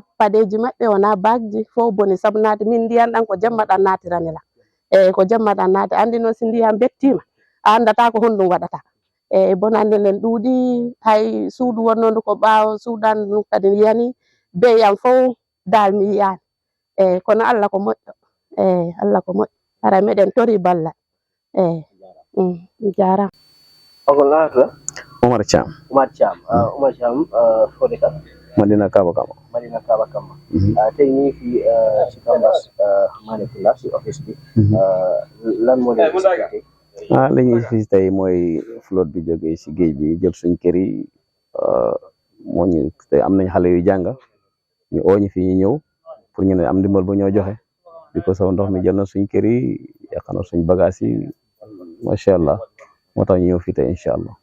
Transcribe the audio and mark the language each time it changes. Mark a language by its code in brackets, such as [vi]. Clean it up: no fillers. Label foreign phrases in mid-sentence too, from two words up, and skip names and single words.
[ff] paɗeji maɓɓe wona bagji fof boni sabu naati min ndiyam ɗam ko jemma ɗam naatiranila eyi ko jemma ɗam naati andi noon si ndiyam bettima a andata ko honɗum waɗata eyi bonande nden ɗuuɗi hay suudu wonnondu ko ɓaawo suudandu kadi yani beyam fof dal mi yiyani eyi kono Allah ko moƴƴo eyi Allah ko moƴƴo ara meɗen tori ballal eyi mi jarama ogol naata Omar Cham Umar Cham fode ka Madina Kaba Kaba [wo] tey ni fi Chigambas Manipula si office bi lan moo leen tey li ñuy fi tey mooy flotte bi jógee si géej bi jël suñ kër yi moo ñu tey am nañ xale yu jàng ñu ooñu fi ñu ñëw pour ñu ne am ndimbal bu ñoo joxe bi ko saw ndox mi jël na suñ kër yi yàq na suñ bagage yi [ar] ما شاء الله [wo] moo tax ñu ñëw fii tey [ar] إن شاء الله.